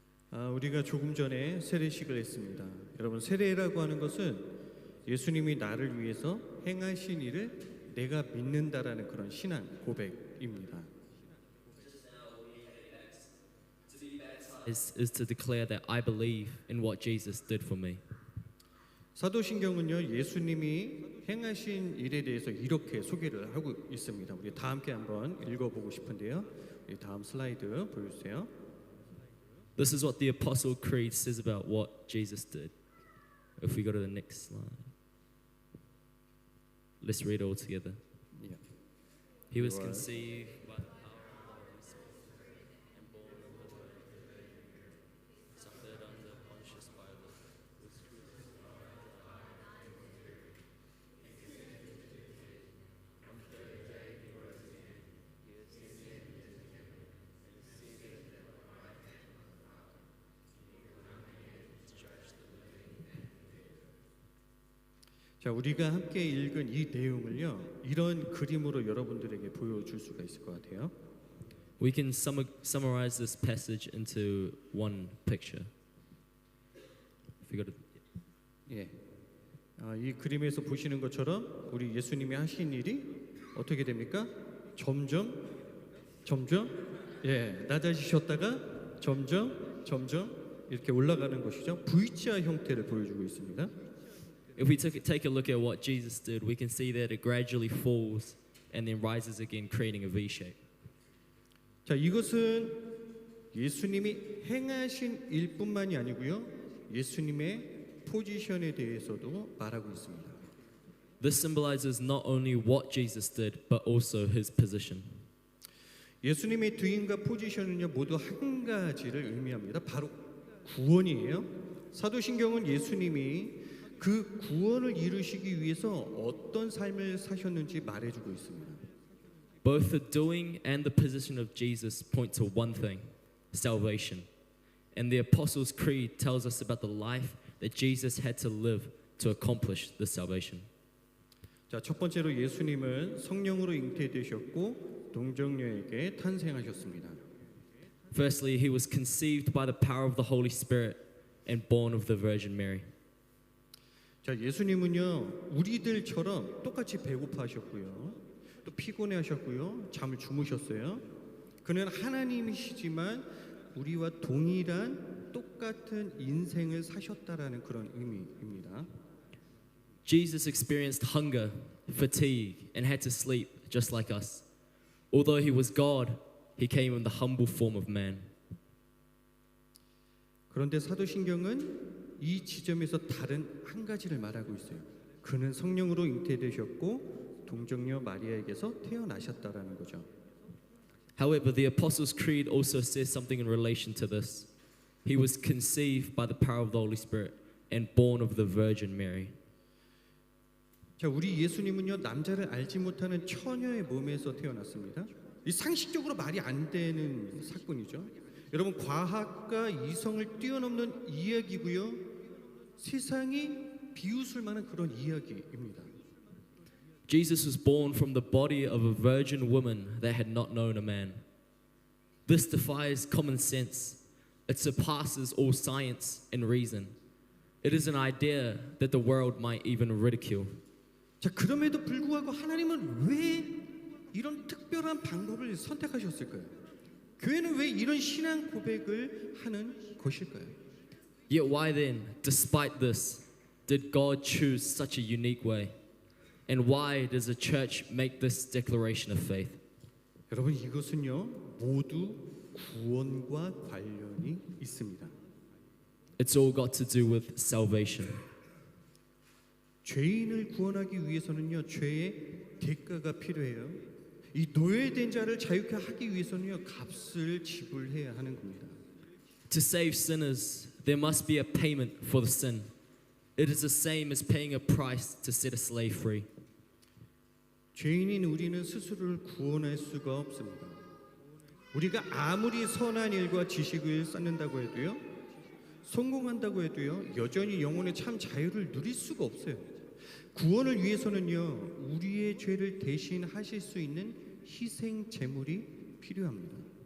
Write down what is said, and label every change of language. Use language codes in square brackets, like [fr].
[ko] 우리가 조금 전에 세례식을 했습니다. 여러분, 세례라고 하는 것은 예수님이 나를 위해서 행하신 일을 내가 믿는다라는 그런 신앙 고백입니다. [en] Is to declare that I believe in what Jesus did for me. [ko] 사도신경은요, 예수님이 행하신 일에 대해서 이렇게 소개를 하고 있습니다. 우리 다 함께 한번 읽어보고 싶은데요. 우리 다음 슬라이드 보여주세요. [en] This is what the Apostle Creed says about what Jesus did. If we go to the next slide. Let's read it all together. Yeah. He was conceived by the power of the Holy Spirit and born of the Virgin Mary, suffered under Pontius Pilate, was crucified, died, and was buried. He descended to the dead. On the third day he rose again. He ascended into heaven and is seated at the right hand of the Father. He will come again to judge the living and the dead. [ko] 자, 우리가 함께 읽은 이 내용을요, 이런 그림으로 여러분들에게 보여줄 수가 있을 것 같아요. [en] We can summarize this passage into one picture. If we go to [ko] 예, 이 그림에서 보시는 것처럼 우리 예수님이 하신 일이 어떻게 됩니까? 점점 낮아지셨다가 점점 이렇게 올라가는 것이죠. V자 형태를 보여주고 있습니다. [en] If we take a look at what Jesus did, we can see that it gradually falls and then rises again, creating a V shape. [ko] 자, 이것은 예수님이 행하신 일뿐만이 아니고요, 예수님의 포지션에 대해서도 말하고 있습니다. [en] This symbolizes not only what Jesus did, but also his position. [ko] 예수님의 뒤임과 포지션은요, 모두 한 가지를 의미합니다. 바로 구원이에요. 사도신경은 예수님이 그 구원을 이루시기 위해서 어떤 삶을 사셨는지 말해주고 있습니다. [en] Both the doing and the position of Jesus point to one thing, salvation. And the Apostles' Creed tells us about the life that Jesus had to live to accomplish this salvation. [ko] 자, 첫 번째로 예수님은 성령으로 잉태되셨고 동정녀에게 탄생하셨습니다. [en] Firstly, he was conceived by the power of the Holy Spirit and born of the Virgin Mary. [ko] 자, 예수님은요 우리들처럼 똑같이 배고파하셨고요, 또 피곤해하셨고요, 잠을 주무셨어요. 그는 하나님이시지만 우리와 동일한 똑같은 인생을 사셨다라는 그런 의미입니다. [en] Jesus experienced hunger, fatigue, and had to sleep just like us. Although he was God, he came in the humble form of man. [ko] 그런데 사도신경은 이 지점에서 다른 한 가지를 말하고 있어요. 그는 성령으로 잉태되셨고 동정녀 마리아에게서 태어나셨다라는 거죠. [en] However, the Apostles' Creed also says something in relation to this. He was conceived by the power of the Holy Spirit and born of the Virgin Mary. [ko] 자, 우리 예수님은요 남자를 알지 못하는 처녀의 몸에서 태어났습니다. 이 상식적으로 말이 안 되는 사건이죠. 여러분, 과학과 이성을 뛰어넘는 이야기고요. 세상이 비웃을 만한 그런 이야기입니다. [en] Jesus was born from the body of a virgin woman that had not known a man. This defies common sense. It surpasses all science and reason. It is an idea that the world might even ridicule. [ko] 자, 그럼에도 불구하고 하나님은 왜 이런 특별한 방법을 선택하셨을까요? 교회는 왜 이런 신앙 고백을 하는 것일까요? [en] Yet why then, despite this, did God choose such a unique way? And why does the church make this declaration of faith? [ko] 여러분, 이것은요 모두 구원과 관련이 있습니다. [en] It's all got to do with salvation. [ko] 죄인을 구원하기 위해서는요 죄의 대가가 필요해요. 이 노예된 자를 자유케 하기 위해서는요 값을 지불해야 하는 겁니다. [en] To save sinners, there must be a payment for the sin. It is the same as paying a price to set a slave free. [ko] 죄인인 우리는 스스로를 구원할 수가 없습니다. 우리가 아무리 선한 일과 지식을 쌓는다고 해도요, 성공한다고 해도요, 여전히 영혼의 참 자유를 누릴 수가 없어요. 구원을 위해서는요, 우리의 죄를 대신하실 수 있는 희생 제물이 필요합니다.